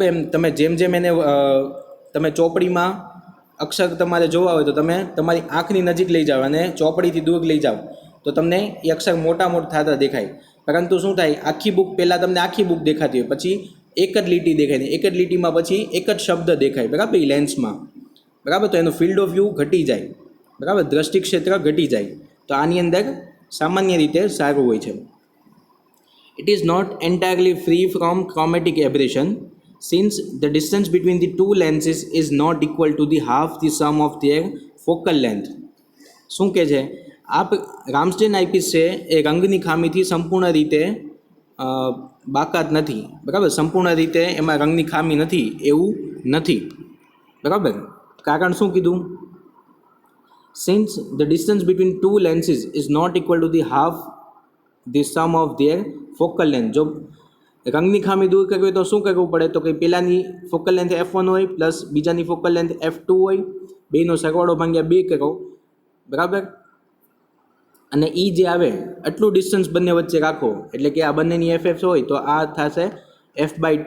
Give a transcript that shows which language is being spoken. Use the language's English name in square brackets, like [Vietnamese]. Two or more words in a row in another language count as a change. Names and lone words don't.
[Gujarati] એમ તમે જેમ જેમ એને તમે ચોપડીમાં અક્ષર તમારે જોવા હોય તો તમે તમારી આંખની નજીક લઈ જાઓ અને ચોપડીથી દૂર લઈ જાઓ તો તમને એ અક્ષર મોટા થતા દેખાય. પરંતુ શું થાય, આખી બુક પહેલાં તમને આખી બુક દેખાતી હોય, પછી એક જ લીટી દેખાય ને એક જ લીટીમાં પછી એક જ શબ્દ દેખાય, બરાબર, એ લેન્સમાં, બરાબર. તો એનું [English] field of view [Gujarati] ઘટી જાય, બરાબર, દ્રષ્ટિ ક્ષેત્ર ઘટી જાય. તો આની અંદર સામાન્ય રીતે સારું હોય છે. [English] It is not entirely free from chromatic aberration since the distance between the two lenses is not equal to the half the sum of their focal length. [Gujarati] શું કહે છે? આ રામ્સડેન આઈપીસ છે એ રંગની ખામીથી સંપૂર્ણ રીતે બાકાત નથી, બરાબર. સંપૂર્ણ રીતે એમાં રંગની ખામી નથી એવું નથી, બરાબર. કારણ શું કીધું? [English] Since the distance between two lenses is not equal to the half the sum of their focal length. [Gujarati] જો રંગની ખામી દૂર કરવી હોય તો શું કરવું પડે તો કે પહેલાંની [English] focal length [Gujarati] F1 હોય પ્લસ બીજાની [English] focal length [Gujarati] F2 હોય, બેનો સરવાળો ભાગ્યા 2 કરો, બરાબર. અને એ જે આવે આટલું ડિસ્ટન્સ બંને વચ્ચે રાખો એટલે કે આ બંનેની FF હોય તો આ થશે F/2.